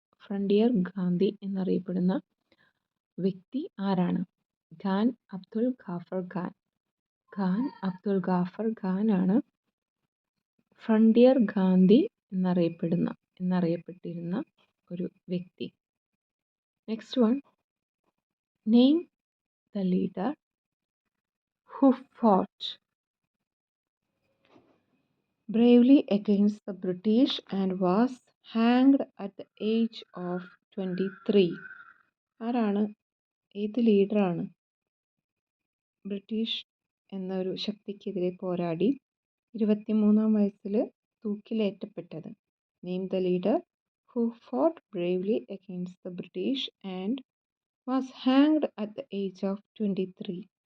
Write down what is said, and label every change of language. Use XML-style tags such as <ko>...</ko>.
<ml>Frontier Gandhi എന്നറിയപ്പെടുന്ന വ്യക്തി ആരാണ്? ഖാൻ അബ്ദുൽ ഗാഫർ ഖാൻ. ഖാൻ അബ്ദുൽ ഗാഫർ ഖാൻ ആണ് ഫ്രണ്ടിയർ ഗാന്ധി എന്നറിയപ്പെട്ടിരുന്ന ഒരു വ്യക്തി.</ml> <en>Next one, name the leader who fought bravely against the British and was hanged at the age of 23.</en> <ml>ആരാണ്, ഏത് ലീഡറാണ് ബ്രിട്ടീഷ് എന്നൊരു ശക്തിക്കെതിരെ പോരാടി 23-ാം വയസ്സിൽ തൂക്കിലേറ്റപ്പെട്ടത്?</ml> <en>Name the leader who fought bravely against the British and was hanged at the age of 23.</en>